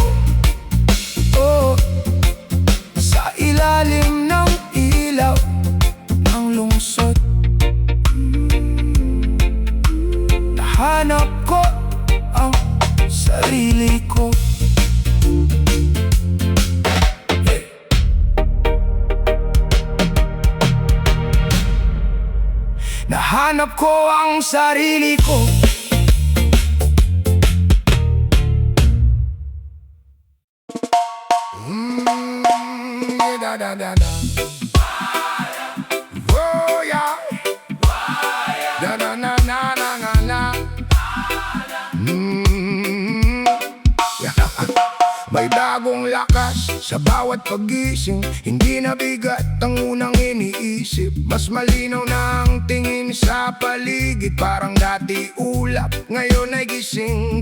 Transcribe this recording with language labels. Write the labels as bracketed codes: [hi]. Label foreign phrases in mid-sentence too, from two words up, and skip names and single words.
[tl] Oh, sa ilalim ng ilaw ng lungsod, nahanap ko ang sarili ko. Nahanap ko ang sarili ko. Da da da da. [en] Oh yeah. Da da na na na na na. [tl] May bagong lakas sa bawat pagising, hindi na bigat ang unang iniisip. Mas malinaw na ang tingin sa paligid, parang dati ulap, ngayon ay gising.